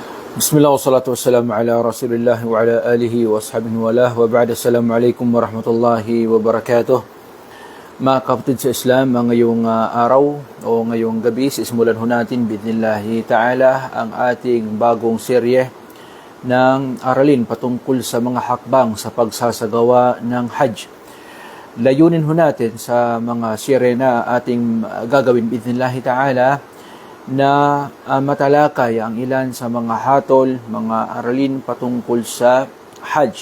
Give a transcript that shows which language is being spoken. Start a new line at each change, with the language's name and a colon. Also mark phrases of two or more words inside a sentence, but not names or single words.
Arabic: بسم الله والصلاة والسلام على رسول الله وعلى آله وأصحابه وله وبعد. السلام عليكم ورحمة الله وبركاته.
Filipino: Mga kapatid sa Islam, ngayong araw o ngayong gabi, sisimulan ho natin
Arabic: بإذن الله تعالى
Filipino: ang ating bagong serye ng aralin patungkol sa mga hakbang sa pagsasagawa ng Hajj. Layunin ho natin sa mga serye na ating gagawin
Arabic: بإذن الله تعالى
Filipino: na matalakay ang ilan sa mga hatol, mga aralin patungkol sa Hajj.